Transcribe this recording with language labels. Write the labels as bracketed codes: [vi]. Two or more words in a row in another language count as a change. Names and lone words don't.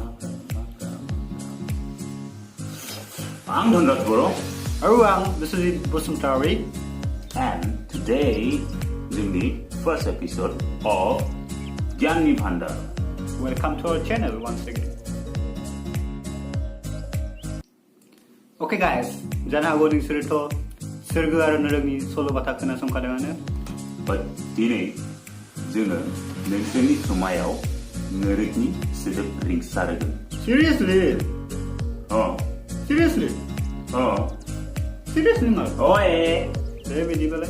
[en] I'm Bhandar, Aruang, this is Bosumtari. and today is the first episode of Gyann Bhandar. Welcome to our channel once again. Okay guys, [brx] जानो हागौ नोंसोरोथ' सोरगो आरो नोरोगनि सल'बाथा खोनासंखादोंआनो। But दिनै जोङो नोंसोरनि समायाव नोरोगनि सोदोब रिंसारगोन। [en] Seriously? Seriously? [brx] Seriously मा? दे बिदिबालाय।